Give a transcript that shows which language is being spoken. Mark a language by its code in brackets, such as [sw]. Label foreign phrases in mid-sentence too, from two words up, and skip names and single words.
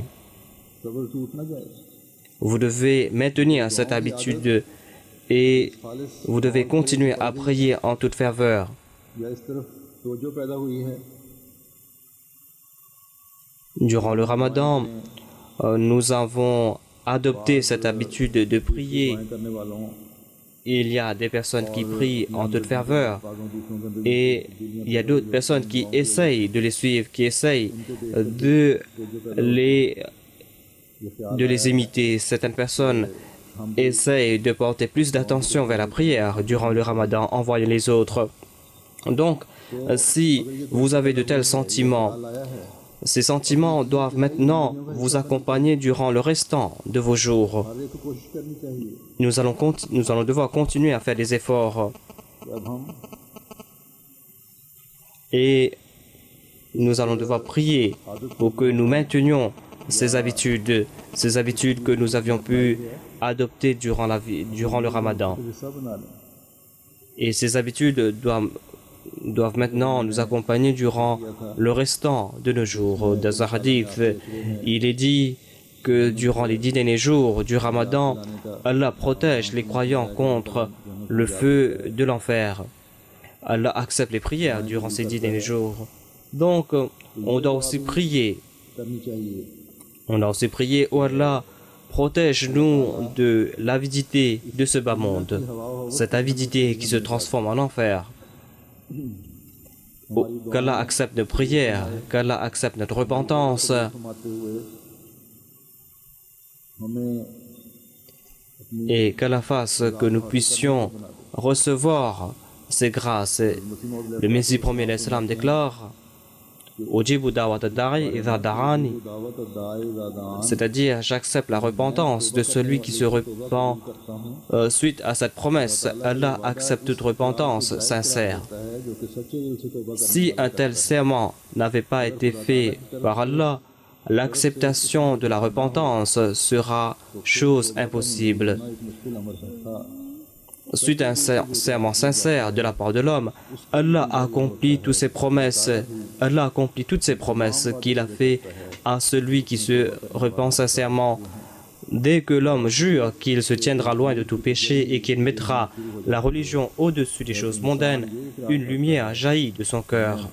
[ur] सब्र टूट ना जाए [fr] Vous devez maintenir cette habitude et vous devez continuer à prier en toute ferveur. [ur] या इस तरफ तवज्जो पैदा हुई है [fr] Durant le ramadan, nous avons adopté cette habitude de prier. [ur] दुआएं करने वालों [fr] Il y a des personnes qui prient en toute ferveur et il y a d'autres personnes qui essayent de les suivre, qui essayent de les imiter. Certaines personnes essayent de porter plus d'attention vers la prière durant le ramadan en voyant les autres. Donc, si vous avez de tels sentiments, ces sentiments doivent maintenant vous accompagner durant le restant de vos jours. [ur] हर एक को कोशिश करनी चाहिए [fr] Nous allons devoir continuer à faire des efforts [ur] कि अब हम [fr] et nous allons devoir prier pour que nous maintenions ces habitudes que nous avions pu adopter durant le ramadan. [ur] हिस्सा बना लें [fr] Et ces habitudes doivent maintenant nous accompagner durant le restant de nos jours. Dans un hadith, il est dit que durant les 10 derniers jours du ramadan, Allah protège les croyants contre le feu de l'enfer. Allah accepte les prières durant ces 10 derniers jours. Donc, on doit aussi prier. [ur] करनी चाहिए [fr] On doit aussi prier, oh Allah, protège-nous de l'avidité de ce bas monde. Cette avidité qui se transforme en enfer. Oh, qu'Allah accepte nos prières, qu'Allah accepte notre repentance [ur] फरमाते हुए हमें [fr] et qu'Allah fasse que nous puissions recevoir ces grâces. Le Messie premier l'Islam déclare [ar] أجيب دعوة الداع إذا دعان, दावत दाए दादान [fr] c'est-à-dire j'accepte la repentance de celui qui se repent suite à cette promesse. Allah accepte toute repentance sincère. [ur] है जो कि सच्चे दिल से तौबा [fr] Si un tel serment n'avait pas été fait par Allah, l'acceptation de la repentance sera chose impossible. [ur] करना एक मुश्किल अमर था [fr] Suite à un serment sincère de la part de l'homme, Allah a accompli toutes ses promesses. Allah accomplit toutes ses promesses qu'il a fait à celui qui se repent sincèrement Dès que l'homme jure qu'il se tiendra loin de tout péché et qu'il mettra la religion au-dessus des choses mondaines, une lumière jaillit de son cœur.